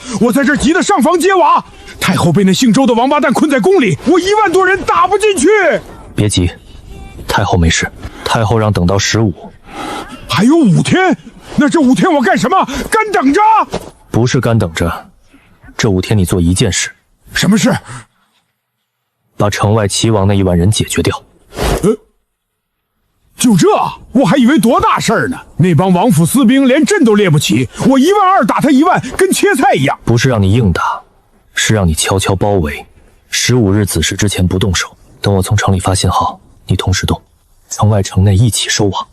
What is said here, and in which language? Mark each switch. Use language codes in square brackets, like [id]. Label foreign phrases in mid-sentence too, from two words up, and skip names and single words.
[zh] 我在這兒急得上房揭瓦。太后被那姓周的王八蛋困在宮裡，我1萬多人打不進去。別急，太后沒事。太后讓等到15，還有5天。那這5天我幹什麼？乾等着？不是乾等着，這5天你做一件事。什麼事？把城外齊王那1萬人解決掉。就這？我還以為多大事兒呢。那幫王府私兵連陣都列不起，我12000打他1萬，跟切菜一樣。不是讓你硬打，是讓你悄悄包圍。15日子時之前不動手，等我從城裡發信號，你同時動，城外城內一起收網。